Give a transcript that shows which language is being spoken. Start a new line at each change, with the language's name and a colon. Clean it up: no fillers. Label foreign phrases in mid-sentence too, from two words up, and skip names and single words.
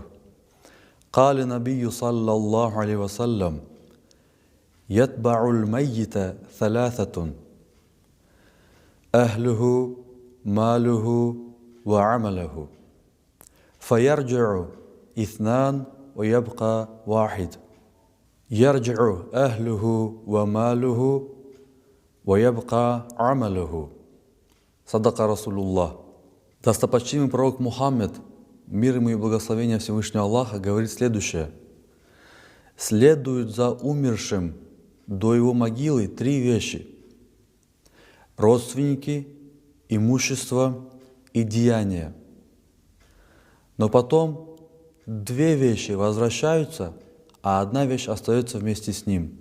Arabic: قال النبي صلى الله عليه وسلم يتبع الميت ثلاثة أهله ماله وعمله فيرجع اثنان ويبقى واحد يرجع أهله وماله وَيَبْقَى عَمَلُهُ. صدق رسول الله.
Russian: Достопочтимый пророк Мухаммед, мир ему и благословение Всевышнего Аллаха, говорит следующее. Следуют за умершим до его могилы три вещи: родственники, имущество и деяния. Но потом две вещи возвращаются, а одна вещь остается вместе с ним.